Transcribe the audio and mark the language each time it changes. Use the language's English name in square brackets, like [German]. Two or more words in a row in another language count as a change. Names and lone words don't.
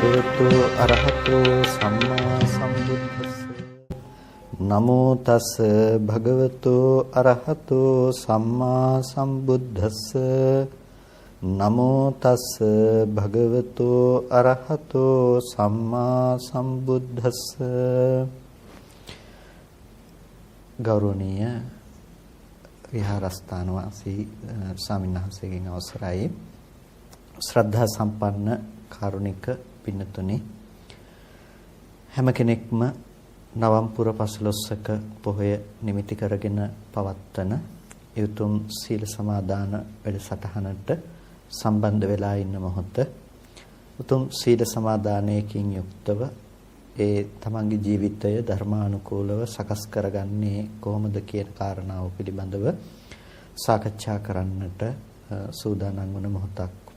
[Pali] භගවතු අරහතෝ සම්මා සම්බුද්දස්ස නමෝ තස් භගවතු අරහතෝ සම්මා සම්බුද්දස්ස නමෝ තස් භගවතු අරහතෝ සම්මා සම්බුද්දස්ස [Sinhala] ගෞරවනීය විහාරස්ථාන වාසී ස්වාමීන් වහන්සේගෙන් අවසරයි ශ්‍රද්ධා සම්පන්න කාරුණික පින්නතුනි හැම කෙනෙක්ම නවම්පුර පසළොස්වක පොහොය නිමිති කරගෙන පවත්වන යුතුම් සීල සමාදාන වැඩසටහනට සම්බන්ධ වෙලා ඉන්න මොහොත උතුම් සීල සමාදානයකින් යුක්තව ඒ තමන්ගේ ජීවිතය ධර්මානුකූලව සකස් කරගන්නේ කොහොමද කියන කාරණාව පිළිබඳව සාකච්ඡා කරන්නට සූදානම් වන මොහොතක්.